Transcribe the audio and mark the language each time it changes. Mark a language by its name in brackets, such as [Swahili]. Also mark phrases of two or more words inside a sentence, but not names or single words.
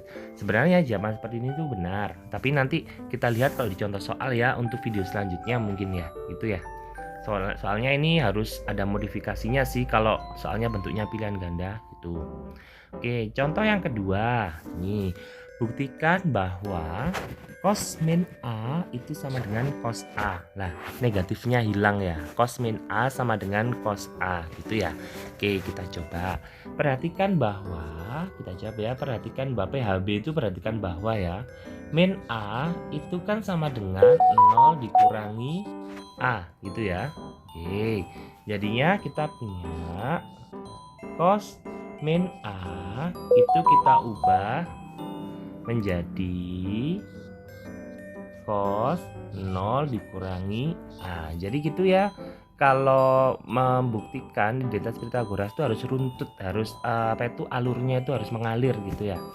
[Indonesian] Sebenarnya jawaban seperti ini tuh benar, tapi nanti kita lihat kalau di contoh soal ya, untuk video selanjutnya mungkin ya, gitu ya. Soalnya ini harus ada modifikasinya sih kalau soalnya bentuknya pilihan ganda gitu. Oke, contoh yang kedua. Nih, buktikan bahwa cos min A itu sama dengan cos A. Nah, negatifnya hilang ya. Cos min A sama dengan cos A gitu ya. Oke, kita coba. Perhatikan bahwa perhatikan bahwa PHB itu perhatikan bahwa ya, min A itu kan sama dengan 0 dikurangi A gitu ya. Oke. Jadinya kita punya cos min A itu kita ubah menjadi cos 0 dikurangi A. Jadi gitu ya. Kalau membuktikan identitas Pythagoras itu harus runtut, harus alurnya itu harus mengalir gitu ya.